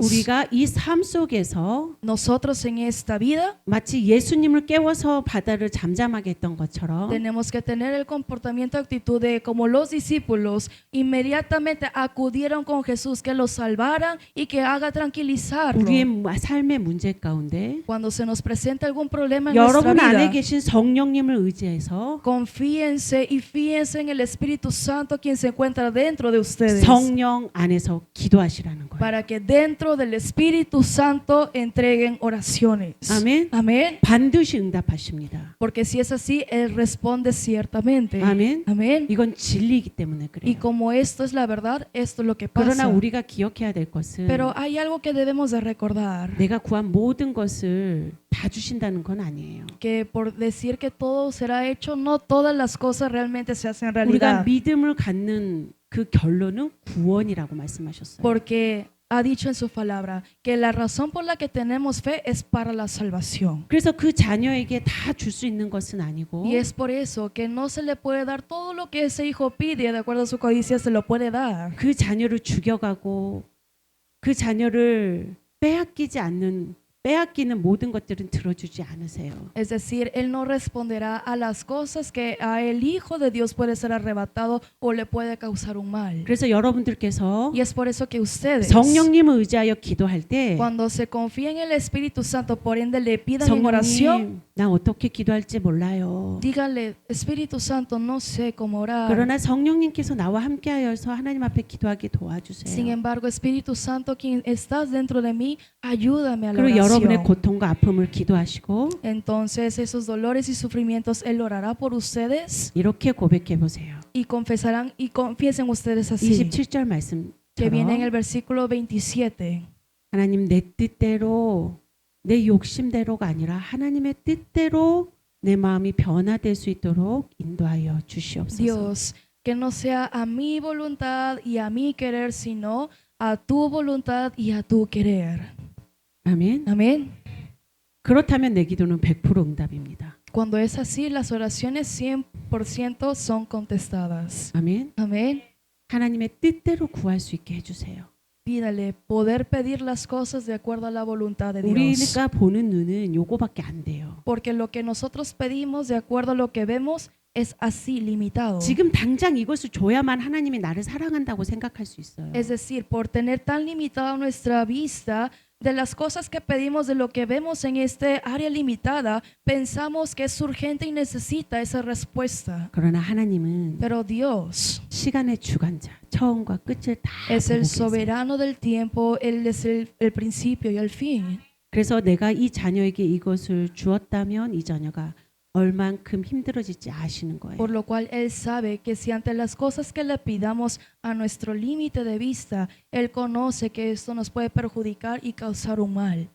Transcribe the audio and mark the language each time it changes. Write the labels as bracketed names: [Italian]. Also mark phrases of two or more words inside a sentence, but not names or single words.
[Korean] 우리가 이 삶 속에서 [Spanish] Nosotros en esta vida [Korean] 마치 예수님을 깨워서 바다를 잠잠하게 했던 것처럼 [Spanish] tenemos que tener el comportamiento, actitud de como los discípulos inmediatamente acudieron con Jesús, que los salvaran y que haga tranquilizarlo. [Korean] 우리의 삶의 문제 가운데 [Spanish] Cuando se nos presenta algún problema en nuestra [Korean] 여러분 안에 [Spanish] vida, [Korean] 계신 성령님을 의지해서 [Spanish] confíense y fíjense en el Espíritu Santo quien se encuentra dentro de ustedes, [Korean] 성령 안에서 기도하시라는 거예요. [Spanish] para que dentro del Espíritu Santo entreguen oraciones. [Korean] 아멘. [Spanish] Amén. [Korean] 반드시 응답하십니다. [Spanish] Porque si es así, Él responde ciertamente. [Korean] 아멘. [Spanish] Amén. [Korean] 이건 진리이기 때문에 [Spanish] Y [Korean] 그래요. [Spanish] como esto es la verdad, esto es lo que [Korean] 그러나 [Spanish] pasa. [Korean] 우리가 기억해야 될 것은 [Spanish] Pero hay algo que debemos de recordar, [Korean] 내가 구한 모든 것을 다 주신다는 건 아니에요. [Spanish] que por decir que todo será hecho, no todas las cosas realmente se hacen [Korean] 우리가 [Spanish] realidad. [Korean] 믿음을 갖는 그 결론은 구원이라고 말씀하셨어요. [Spanish] Porque ha dicho en su palabra que la razón por la que tenemos fe es para la salvación. [Korean] 그래서 그 자녀에게 다 줄 수 있는 것은 아니고 [Spanish] Y es por eso que no se le puede dar todo lo que ese hijo pide, de acuerdo a su codicia se lo puede dar. [Korean] 그 자녀를 죽여가고 그 자녀를 빼앗기는 모든 것들은 들어주지 않으세요. [Spanish] Es decir, Él no responderá a las cosas que a el Hijo de Dios puede ser arrebatado o le puede causar un mal. [Korean] 그래서 여러분들께서 [Spanish] Y es por eso que ustedes, [Korean] 성령님을 의지하여 기도할 때 [Spanish] cuando se confía en el Espíritu Santo, por ende le pidan en oración, [Korean] 성령님 나 어떻게 기도할지 몰라요. [Spanish] díganle, Espíritu Santo, no sé cómo orar. [Korean] 그러나 성령님께서 나와 함께하여서 하나님 앞에 기도하게 [Spanish] Sin [Korean] 도와주세요. [Spanish] embargo, Espíritu Santo, quien estás dentro de mí, ayúdame a la [Korean] 그리고 여러분의 [Spanish] oración. [Korean] 고통과 아픔을 기도하시고 [Spanish] Entonces esos dolores y sufrimientos Él orará por ustedes [Korean] 이렇게 고백해 보세요. [Spanish] y confesarán y confiesen ustedes así, [Korean] 27절 [Spanish] que viene en el [Korean] 말씀처럼 [Spanish] versículo 27. [Korean] 하나님 내 뜻대로 내 욕심대로가 아니라 하나님의 뜻대로 내 마음이 변화될 수 있도록 인도하여 주시옵소서. [Spanish] Dios, que no sea a mi voluntad y a mi querer, sino a tu voluntad y a tu querer. [Korean] 아멘. [Spanish] Amén. [Korean] 그렇다면 내 기도는 100% 응답입니다. [Spanish] Cuando es así, las oraciones 100% son contestadas. [Korean] 아멘. [Spanish] Amén. [Korean] 하나님의 뜻대로 구할 수 있게 해주세요. [Spanish] Pídale poder pedir las cosas de acuerdo a la voluntad de Dios. [Korean] 우리가 보는 눈은 요거밖에 안 돼요. [Spanish] Porque lo que nosotros pedimos de acuerdo a lo que vemos es así limitado. [Korean] 지금 당장 이것을 줘야만 하나님이 나를 사랑한다고 생각할 수 있어요. [Spanish] Es decir, por tener tan limitada nuestra vista de las cosas que pedimos, de lo que vemos en este área limitada, pensamos que es urgente y necesita esa respuesta. [Korean] 그러나 하나님은 [Spanish] Pero Dios [Korean] 시간의 주관자, 처음과 끝을 다 [Spanish] es [Korean] 보고 [Spanish] el [Korean] 계세요. [Spanish] soberano del tiempo, Él es el principio y el fin. [Korean] 그래서 내가 이 자녀에게 이것을 주었다면 이 자녀가 얼만큼 힘들어질지 아시는 거예요. [Spanish] Por lo cual Él sabe que si ante las cosas que le pidamos a nuestro límite de vista, Él conoce que esto nos puede perjudicar y causar un mal.